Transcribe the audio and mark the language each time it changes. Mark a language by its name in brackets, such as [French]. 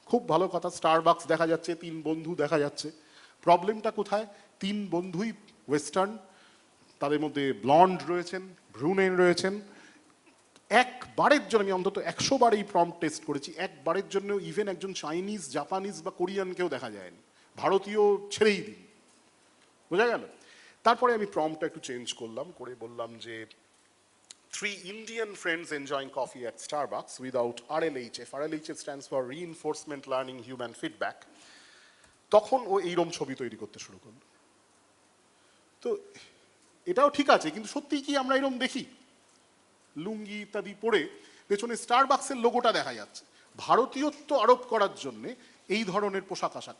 [Bangla] খুব ভালো কথা, স্টারবাক্স দেখা যাচ্ছে, 3 বন্ধু দেখা যাচ্ছে। প্রবলেমটা কোথায়? 3 বন্ধুই ওয়েস্টার্ন, তাদের মধ্যে ব্লন্ড রয়েছেন, ব্রুনেন রয়েছেন। একবারের জন্য, আমি অন্তত 100 বার এই প্রম্পট টেস্ট করেছি, একবারের জন্য ইভেন একজন চাইনিজ, জাপানিজ বা কোরিয়ানকেও দেখা যায়নি। ভারতীয় ছেড়েই দিন। বোঝা গেল? তারপরে আমি প্রম্পটটা একটু চেঞ্জ করলাম, করে বললাম যে [English] 3 Indian friends enjoying coffee at Starbucks without RLHF. RLHF stands for Reinforcement Learning Human Feedback. [Bangla] তখন ও এইরকম ছবি তৈরি করতে শুরু করলো। তো এটাও ঠিক আছে, কিন্তু সত্যিই কি আমরা এরকম দেখি? লুঙ্গি ইত্যাদি পরে পেছনে স্টারবাক্সের লোগোটা দেখা যাচ্ছে, ভারতীয়ত্ব আরোপ করার জন্য এই ধরনের পোশাক আশাক।